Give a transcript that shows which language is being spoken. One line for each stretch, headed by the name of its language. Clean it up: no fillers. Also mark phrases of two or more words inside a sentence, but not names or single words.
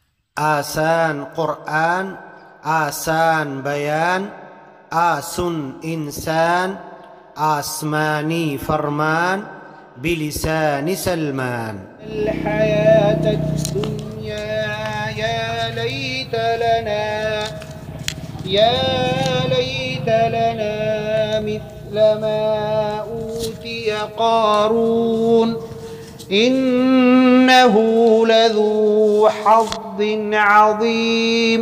Urdu: آسان قرآن، آسان بیان، آسن انسان، آسمانی فرمان بلسان سلمان۔
Arabic: الحياة الدنيا يا ليت لنا مثل ما أوتي قارون إنه لذو حظ عظيم.